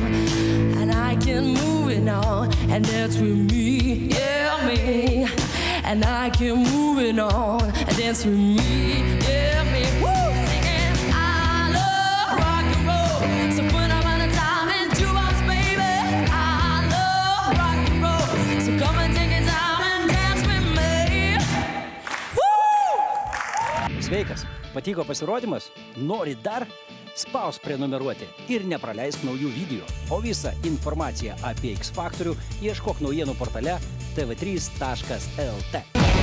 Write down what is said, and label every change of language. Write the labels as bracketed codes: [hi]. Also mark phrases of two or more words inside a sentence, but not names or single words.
[en] And I can move it on and dance with me, yeah, me. And I can move it on and dance with me, yeah, me. Woo! Singing I love rock and roll, so put up on the time and jukebox, baby. I love rock and roll, so come and take it time. [lt] Sveikas, patiko pasirodymas? Nori dar? Spausk prenumeruoti ir nepraleisk naujų video. O visą informaciją apie X Faktorių ieškok naujienų portale tv3.lt.